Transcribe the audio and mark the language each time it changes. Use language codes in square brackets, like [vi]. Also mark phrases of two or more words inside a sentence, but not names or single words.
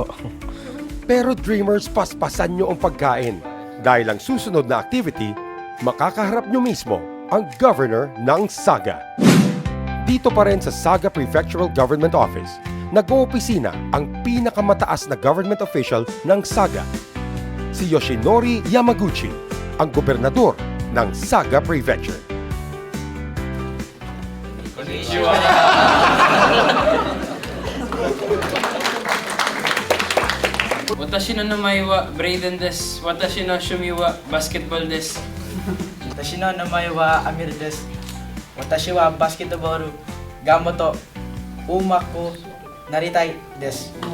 [tl] Pero dreamers, paspasan nyo ang pagkain dahil ang susunod na activity, makakaharap nyo mismo ang governor ng Saga. Dito pa rin sa Saga Prefectural Government Office, nag-oopisina ang pinakamataas na government official ng Saga, si Yoshinori Yamaguchi, ang gobernador ng Saga Prefecture. [ja] 私の名前はBraydenです. 私の趣味はバスケットボールです. 私の名前はAmirです。私はバスケットボールがもっと上手くなりたいです.